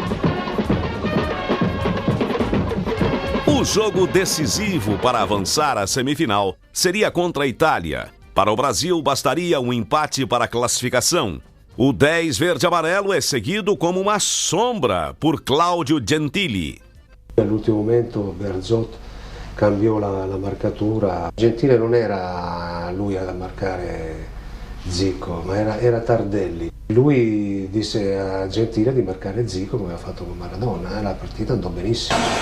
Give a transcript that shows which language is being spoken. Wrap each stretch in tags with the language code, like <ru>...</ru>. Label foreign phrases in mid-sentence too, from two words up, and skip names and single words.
<pt>O jogo decisivo para avançar à semifinal seria contra a Itália. Para o Brasil, bastaria um empate para a classificação. O 10 verde-amarelo é seguido como uma sombra por Claudio Gentili.</pt> <it>All'ultimo momento Bearzot cambiò la marcatura. Gentile non era lui a marcare Zico, ma era Tardelli. Lui disse a Gentile di marcare Zico come aveva fatto con Maradona e la partita andò benissimo.</it>